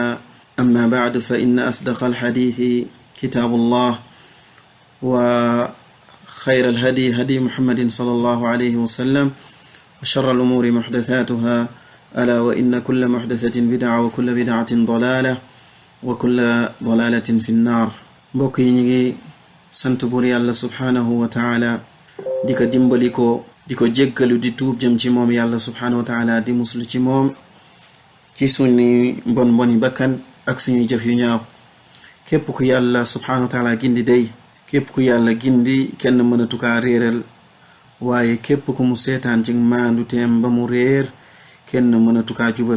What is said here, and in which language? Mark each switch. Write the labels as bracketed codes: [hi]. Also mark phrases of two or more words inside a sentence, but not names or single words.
[ar] أما بعد، فإن أصدق الحديث كتاب الله وخير الهدي هدي محمد صلى الله عليه وسلم وشر الأمور محدثاتها ألا وإن كل محدثة بدعة وكل بدعة ضلالة وكل ضلالة في النار. [wo] mbokk yi ñi ngi sant buur yàlla [ar] سبحانه وتعالى [wo] di ko dimbali ko di ko jéggalu di tuub jëm ci moom yàlla [ar] سبحانه وتعالى [wo] di muslu ci moom ci suñu mboni bakkan ak suñuy jëf yu ñaaw. képp ku yàlla [ar] سبحانه وتعالى [wo] gindi day, képp ku yàlla gindi kenn mënatu kaa réeral, waaye képp ku mu seetaan ci maandu teem ba mu réer kenn mënatu kaa jubal.